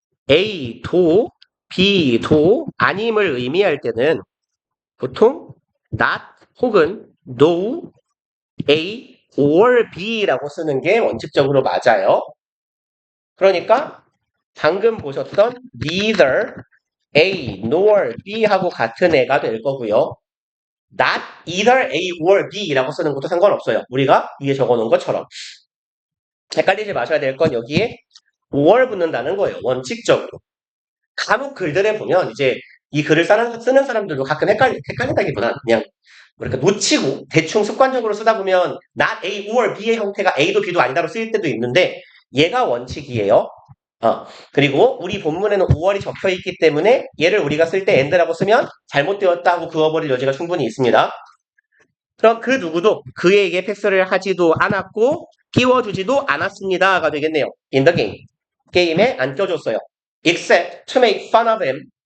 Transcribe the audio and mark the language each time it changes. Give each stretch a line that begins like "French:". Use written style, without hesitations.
Korean: A도 B도 아님을 의미할 때는 보통 not 혹은 no, A or B라고 쓰는 게 원칙적으로 맞아요. 그러니까 방금 보셨던 neither A nor B하고 같은 애가 될 거고요. not either A or B라고 쓰는 것도 상관없어요. 우리가 위에 적어놓은 것처럼. 헷갈리지 마셔야 될 건 여기에 or 붙는다는 거예요. 원칙적으로. 간혹 글들에 보면 이제 이 글을 쓰는 사람들도 가끔 헷갈린다기보다 그냥 뭐랄까 놓치고 대충 습관적으로 쓰다 보면 not A or B의 형태가 A도 B도 아니다로 쓰일 때도 있는데 얘가 원칙이에요. 그리고 우리 본문에는 5월이 적혀 있기 때문에 얘를 우리가 쓸 때 and라고 쓰면 잘못되었다 하고 그어버릴 여지가 충분히 있습니다. 그럼 그 누구도 그에게 패스를 하지도 않았고 끼워주지도 않았습니다가 되겠네요.
English: In the game.
Korean: 게임에 안 껴줬어요.
English: Except to make fun of him.